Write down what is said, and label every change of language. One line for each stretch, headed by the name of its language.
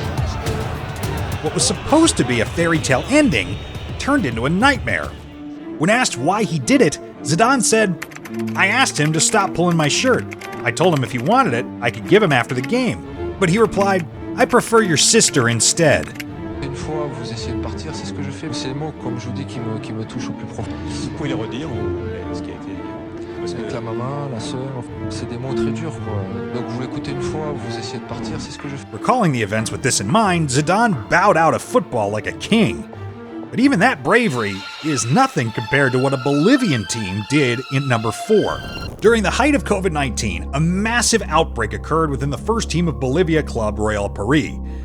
English: What was supposed to be a fairy tale ending turned into a nightmare. When asked why he did it, Zidane said, "I asked him to stop pulling my shirt. I told him if he wanted it, I could give him after the game. But he replied, I prefer your sister instead."
French: Une fois vous essayez de partir, c'est ce que je fais. C'est les mots, comme je vous dis, qui me touchent au plus profond. Vous pouvez les redire ce qui a été dit? Avec la maman, la sœur, c'est des mots très durs, quoi. Donc vous l'écoutez une fois, vous essayez de partir, c'est ce que je fais.
English: Recalling the events with this in mind, Zidane bowed out of football like a king. But even that bravery is nothing compared to what a Bolivian team did in number 4. During the height of COVID-19, a massive outbreak occurred within the first team of Bolivia club Royal Paris.